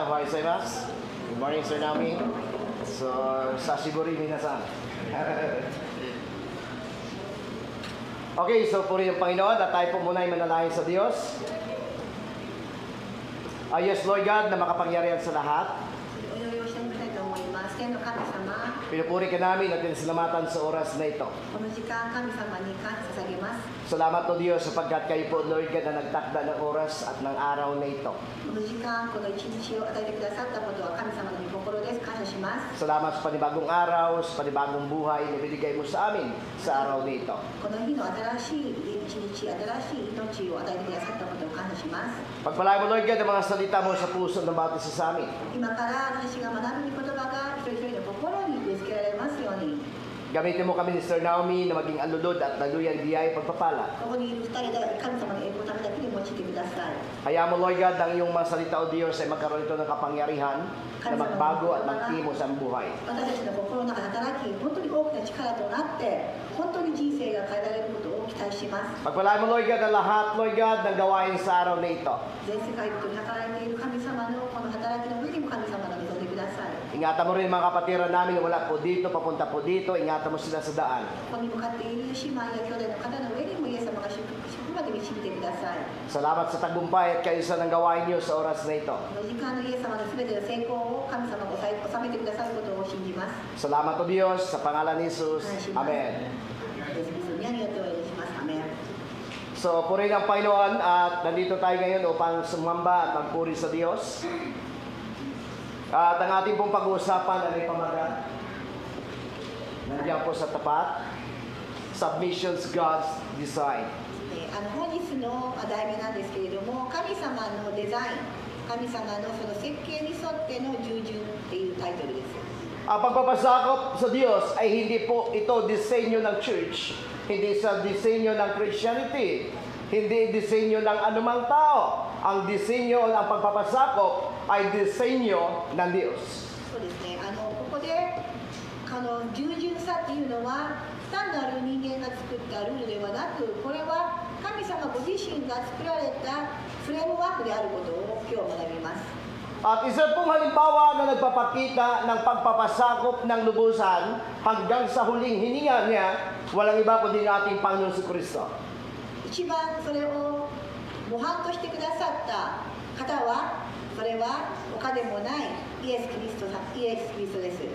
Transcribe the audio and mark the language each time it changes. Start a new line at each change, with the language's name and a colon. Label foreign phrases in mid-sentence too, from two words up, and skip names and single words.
Japanese: おはようございます.
English: Good morning, Sir Naomi. So,
Japanese: 久しぶり皆さん.
Filipino: Okay, so puri ang Panginoon at tayo po muna ay manalangin sa Diyos.
English: Yes, Lord God,
Filipino: na makapangyarihan sa lahat.
Japanese: お祈りをしてみたいと思います。天の神様、
Filipino: Pinupuri ka namin at pinasalamatan sa oras na ito.
Japanese: この時間神様に感謝捧げます。
Filipino: Salamat o Diyos sapagkat kayo po,
English: Lord God,
Filipino: na nagtakda ng oras at ng araw na ito.
Japanese: この時間、この一日を与えてくださったことは神様の御心です。感謝しします。
Filipino: Salamat sa panibagong araw, sa panibagong buhay na binigay mo sa amin sa araw nito.
Japanese: この日の新しい一日、新しい命を与えてくださったことを感謝します。
Filipino: Pagpalain mo,
English: Lord God,
Filipino: ang mga salita mo sa puso ng bawat isa sa amin.
Japanese: 今から私が学ぶ御言葉が一人一人の心に植え付けられますように。
Filipino: Gamitin mo kami ni Sir Naomi na maging alulod at naluyang biyaya pagpapala.
Japanese: ここにいる二人で神様の栄光のためだけに用いてください。
Filipino: Hayaan mo,
English: Lord God,
Filipino: ang iyong mga salita o Diyos ay magkaroon ito ng kapangyarihan na magbago at magtimo sa buhay.
Japanese: 私たちの心の中で働き、本当に大きな力となって、本当に人生が変えられることを期待します。
Filipino: Pagpalain mo,
English: Lord God,
Filipino: ang lahat,
English: Lord God,
Filipino: ng gawain sa araw na ito.
Japanese: 全世界と働いている神様のこの働きの上にも神様が望んでください。
Filipino: Ingatan mo rin mga kapatiran namin na wala po dito, papunta po dito. Ingatan mo sila sa daan.
Japanese: ここに向かっている姉妹や兄弟の方の上にもイエス様が祝福まで導いてください。
Filipino: Salamat sa tagumpay at kaisa ng gawain niyo sa oras na ito.
Japanese: この時間のイエス様の全ての成功を神様が収めてくださることを信じます。
Filipino: Salamat o Diyos sa pangalan ni Jesus. Amen.
Japanese: イエス・キリストにありがとうをお願いします。アメン。
Filipino: So, purihin ang Panginoon at nandito tayo ngayon upang sumamba at magpuri sa Diyos. At ang ating pong pag-uusapan ay pamagat. Nandiyan po sa tapat.
English: Submission's God's design.
Japanese: 本日の題名なんですけれども、神様のデザイン、神様のその設計に沿っての従順っていうタイトルです。
Filipino: Ang pagpapasakop sa Diyos ay hindi po ito disenyo ng church, hindi sa disenyo ng Christianity, hindi disenyo ng anumang tao. Ang disenyo ng pagpapasakop ay disenyo ng Diyos.
Japanese: そうですね。ここで従順さっていうのは単なる人間が作ったルールではなく、これは神様ご自身が作られたフレームワークであることを今日学びます。
Filipino: At isa pong halimbawa na nagpapakita ng pagpapasakop ng lubusan hanggang sa huling hininga niya, walang iba kundi ang ating Panginoon si Kristo.
Japanese: 一番それを模範としてくださった方は、それは他でもないイエス・キリストです。